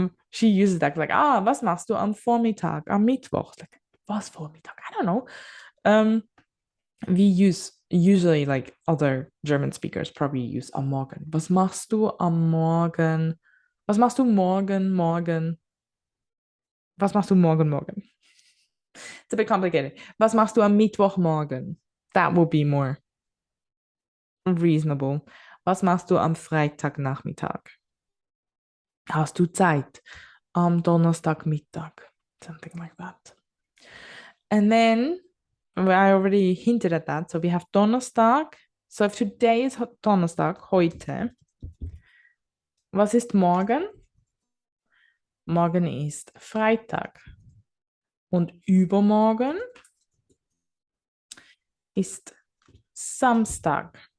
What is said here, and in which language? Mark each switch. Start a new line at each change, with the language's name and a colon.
English: She uses that, like,
German: was machst du am Vormittag, am Mittwoch?
English: Like,
German: was Vormittag?
English: I don't know. We usually, like, other German speakers probably use am Morgen.
German: Was machst du am Morgen? Was machst du morgen? Was machst du morgen?
English: It's a bit complicated.
German: Was machst du am Mittwochmorgen?
English: That would be more reasonable.
German: Was machst du am Freitagnachmittag? Hast du Zeit? Am Donnerstagmittag.
English: Something like that. And then I already hinted at that. So we have Donnerstag. So if today is Donnerstag, heute,
German: was ist morgen? Morgen ist Freitag. Und übermorgen ist Samstag.